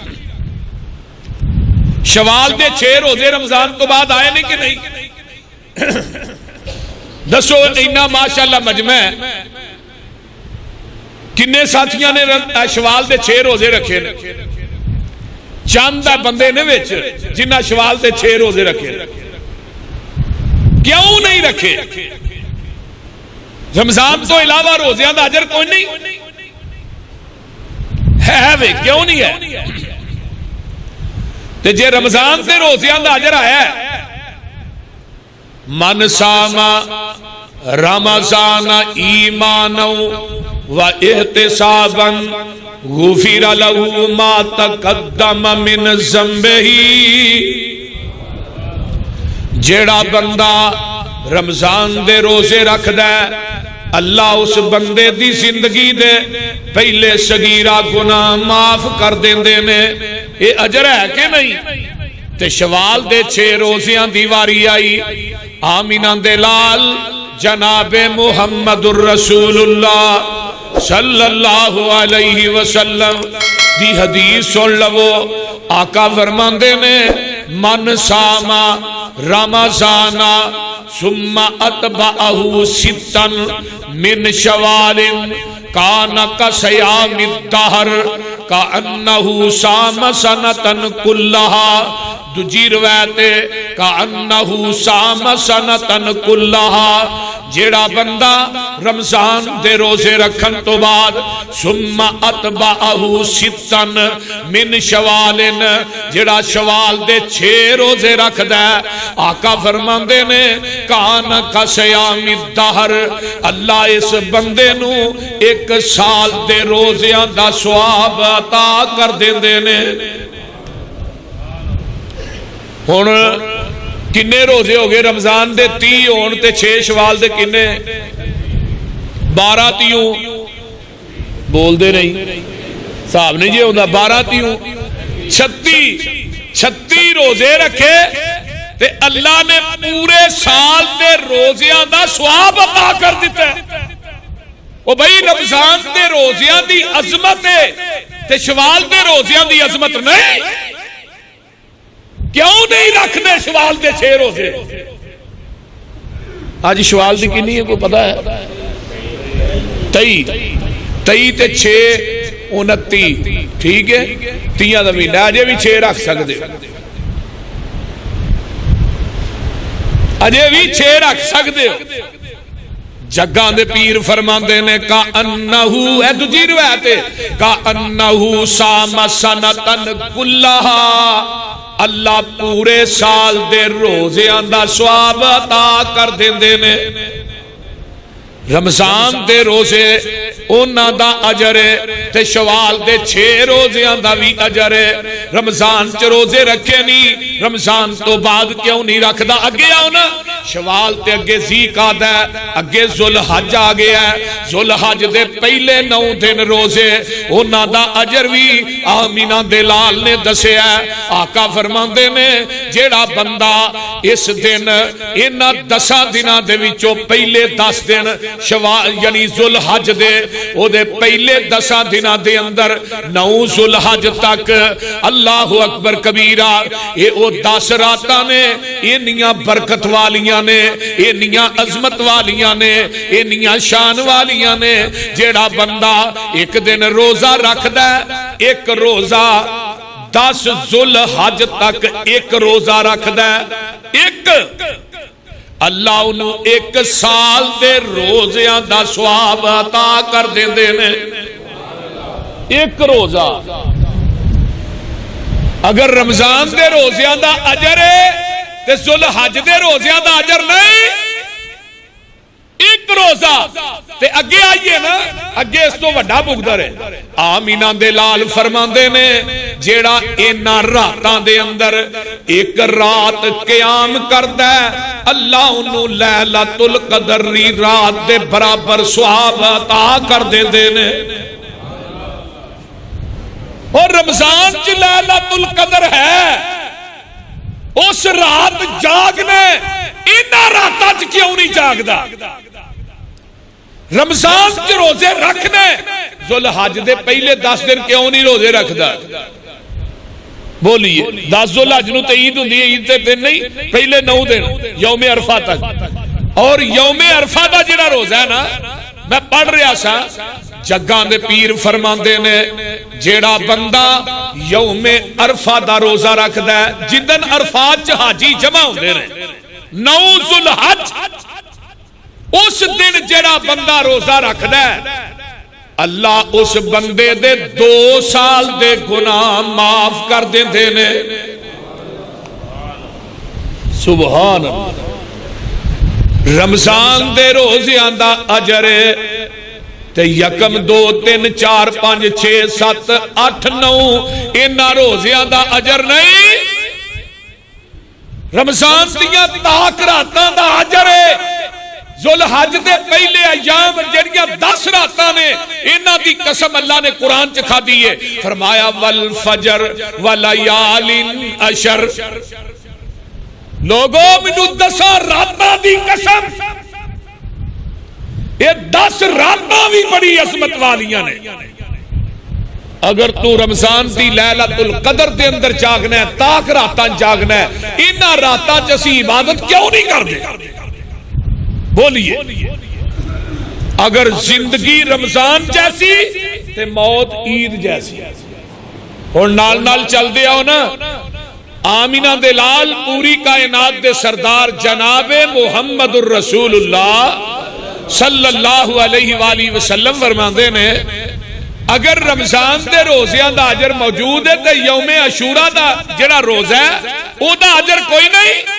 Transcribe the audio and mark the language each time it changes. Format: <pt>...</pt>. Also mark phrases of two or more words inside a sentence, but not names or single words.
<pa>شوال دے 6 روزے رمضان تو بعد آئے نہیں کہ نہیں؟ دسو اینا ماشاءاللہ مجمع ہے، کنے ساتھیاں نے شوال دے 6 روزے رکھے نے؟ چند بندے نے وچ جنہاں شوال دے 6 روزے رکھے۔ کیوں نہیں رکھے؟ رمضان تو علاوہ روزیاں دا اجر کوئی نہیں ہے وے، کیوں نہیں ہے؟ تے جے رمضان سے روزیاں دا اجر آیا ہے</pa> <ar>من ساما رمضان ایمانا و احتسابا غفر له ما تقدم من ذنبہ۔</ar> <pa>جیڑا بندہ رمضان دے روزے رکھ دے اللہ اس بندے دی زندگی دے پہلے صغیرہ گناہ معاف کر دیندے نے۔ یہ اجر ہے کہ نہیں؟ تے شوال دے 6 روزیاں دیواری آئی آمینہ دے لال جناب محمد الرسول اللہ</pa> <ar>صلی اللہ علیہ وسلم</ar> <pa>دی حدیث سن لو. آقا فرماندے نے</pa> <ar>من ساما رمضانا ثم اتبعہ ستا من شوال کان کصیام الدہر کانہ سام سنتن کلہا.</ar> <pa>دوجی روایت</pa> <ar>کانہ سام سنتن کلہا.</ar> <pa>جیڑا بندہ رمضان دے روزے رکھن تو بعد</pa> <ar>ثم اتبعہ ستن من شوال</ar> <pa>جیڑا شوال دے 6 روزے رکھ دے آقا فرماندے نے</pa> <ar>کان کصیام الدہر</ar> <pa>اللہ اس بندے نو 1 سال دے روزیاں دا ثواب عطا کر دیندے نے. ہن کنے روزے ہو گئے رمضان دے 30 ہون تے 6 شوال دے کنے 12 تیوں بول دے نہیں صاحب نہیں جی ہوندہ 12 تیوں 36 روزے رکھے تے اللہ نے پورے سال دے روزیاں دا ثواب عطا کر دیتا ہے. او بھئی رمضان دے روزیاں دی عظمت ہے تے شوال دے روزیاں دی عظمت نہیں. کیوں نہیں رکھنے شوال دے 6 روزے؟ آج شوال دی کنی ہے کوئی پتہ ہے؟ 23 تے 6 29 ٹھیک ہے 30 دا مہینہ اجے بھی 6 رکھ سکتے اجے بھی 6 رکھ سکتے ہو. جگاں دے پیر فرماندے نے کا انہو اے دوجی روایت ہے</pa> <ar>کا انہو سام سنتن کلہا</ar> <pa>اللہ پورے سال دے روزیاں دا ثواب عطا کر دیندے نے. رمضان دے روزے اونا دا اجر ہے تے شوال دے 6 روزیاں دا بھی اجر ہے. رمضان چ روزے رکھے نہیں رمضان تو بعد کیوں نہیں رکھ دا؟ اگے آؤ نا شوال تے اگے ذوالقعدہ ہے اگے ذوالحج آ گیا ہے. ذوالحج دے پہلے 9 دن روزے اونا دا اجر بھی آمینہ دے لال نے دسے ہے. آقا فرماندے نے جیڑا بندہ اس دن انہاں 10 دناں دے وچوں پہلے 10 دن شوال یعنی ذوالحج دے او دے پہلے 10 دناں دے اندر 9 ذوالحج تک</pa> <ar>اللہ اکبر کبیرہ</ar> <pa>اے او 10 راتاں نے انیاں برکت والیاں نے انیاں عظمت والیاں نے انیاں شان والیاں نے. جیڑا بندہ ایک دن روزہ رکھ دے ایک روزہ 10 ذوالحج تک ایک روزہ رکھ دے ایک اللہ انہوں 1 سال دے روزیاں دا ثواب عطا کر دیندے نے. ایک روزہ اگر رمضان دے روزیاں دا اجر ہے تے ذوالحج دے روزیاں دا اجر نہیں. ایک روزہ تے اگے آئیے نا اگے اس تو وڈا بغدر ہے. آمینہ دے لال فرماندے نے جیڑا اینا راتاں دے اندر ایک رات قیام کردا ہے اللہ انہوں لیلۃ القدر رات دے برابر ثواب عطا کر دیندے نے. اور رمضان چ لیلۃ القدر ہے اس رات جاگنے اینا راتاں چ کیوں نہیں جاگدا؟ رمضان کے روزے رکھنے ذوالحج دے پہلے 10 دن کیوں نہیں روزے رکھدا؟ بولیے 10 ذوالحج نو تے عید ہوندی ہے عید تے دن نہیں پہلے 9 دن یوم عرفہ تک. اور یوم عرفہ دا جڑا روزہ ہے نا میں پڑھ رہا سا جگاں دے پیر فرماندے نے جیڑا بندہ یوم عرفہ دا روزہ رکھدا ہے جدن عرفات چ حاجی جمع ہوندے نے 9 ذوالحج اس دن جڑا بندہ روزہ رکھدا ہے اللہ اس بندے دے 2 سال دے گناہ معاف کر دیندے نے.</pa> <ar>سبحان اللہ.</ar> <pa>رمضان دے روزیاں دا اجر تے 1 2 3 4 5 6 7 8 9 انہاں روزیاں دا اجر نہیں. رمضان دیاں تاک راتاں دا اجر ہے. ذوالحج دے پہلے ایام جڑیاں 10 راتاں نے انہاں دی قسم اللہ نے قرآن چ کھا دی ہے فرمایا</pa> <ar>والفجر ولیال عشر.</ar> <pa>لوگوں مینوں 10 راتاں دی قسم یہ 10 راتاں بھی بڑی عظمت والیاں نے. اگر تو رمضان دی لیلۃ القدر دے اندر جاگنا ہے، تاک راتاں جاگنا ہے، انہاں راتاں چ اسی عبادت کیوں نہیں کرتے؟ بولیے. اگر زندگی رمضان جیسی تے موت عید جیسی. اور نال نال چل دے آؤ نا، آمینہ دے لال پوری کائنات دے سردار جناب محمد الرسول اللہ</pa> <ar>صلی اللہ علیہ وآلہ وسلم</ar> <pa>فرماندے نے اگر رمضان دے روزیاں دا اجر موجود ہے تے یوم عاشوراء دا جڑا روزہ ہے او دا اجر کوئی نہیں.</pa>